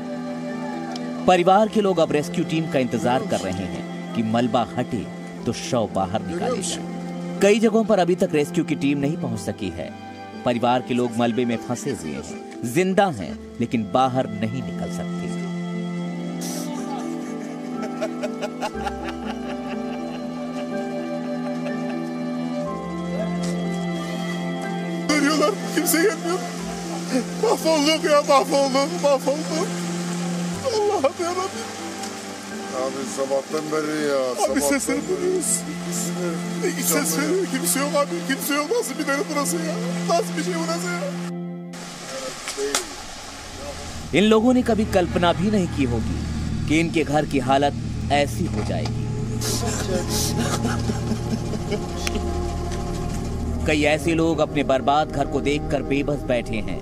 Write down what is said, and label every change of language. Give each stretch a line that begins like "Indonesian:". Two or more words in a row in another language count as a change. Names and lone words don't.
Hindi: परिवार के लोग अब
English: rescue team
Hindi: का इंतजार कर रहे हैं कि मलबा हटे तो शव बाहर निकाले जाए। कई जगहों पर अभी तक रेस्क्यू की टीम नहीं पहुंच सकी है। परिवार के लोग मलबे में फंसे हुए हैं, जिंदा हैं लेकिन बाहर नहीं निकल सकते।
Turkish: Kimse gelmiyor. Mahvolduk ya, mahvolduk. Allah'ım yarabbim. Abi sabahtan beri ya. Abi sesleri duyuyoruz. Ses veriyor. Kimse yok abi. Kimse yok. Nasıl bir yer burası ya? Nasıl bir şey burası ya?
Hindi: इन लोगों ने कभी कल्पना भी नहीं की होगी कि इनके घर की हालत ऐसी हो जाएगी। कई ऐसे लोग अपने बर्बाद घर को देखकर बेबस बैठे हैं।